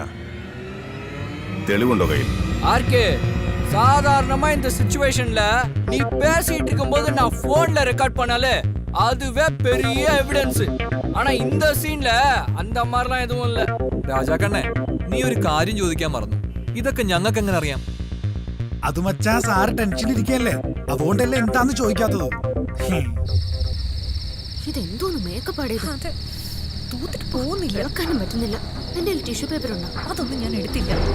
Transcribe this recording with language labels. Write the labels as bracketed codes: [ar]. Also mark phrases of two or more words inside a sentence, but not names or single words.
[ml] തെളിവുണ്ടോ കയ്യിൽ? [ta] ஆர்கே, சாதாரணமா இந்த சிச்சுவேஷன்ல நீ பேசிட்டு இருக்கும்போது நான் போன்ல ரெக்கார்ட் பண்ணாலே அதுவே பெரிய எவிடன்ஸ். ஆனா இந்த சீன்ல அந்த மாதிரிலாம் எதுவும் இல்ல. [ml] രാജാക്കണ്ണേ, നീ ഒരു കാര്യം ചോദിക്കാൻ മറന്നു. ഇതൊക്കെ ഞങ്ങൾക്ക് എങ്ങനെ അറിയാം? അത് മച്ചാ സാറ് ടെൻഷൻ ഇരിക്കല്ലേ, അതുകൊണ്ടല്ലേ എന്താന്ന് ചോദിക്കാത്തത്. ഇതെന്തോന്ന് മേക്കപ്പ് ആടേത്? തൂത്തിട്ട് പോകുന്നില്ല, ഇളക്കാനും പറ്റുന്നില്ല. എന്റെ [en] tissue paper [ml] ഉണ്ടോ? അതൊന്നും ഞാൻ എടുത്തില്ല.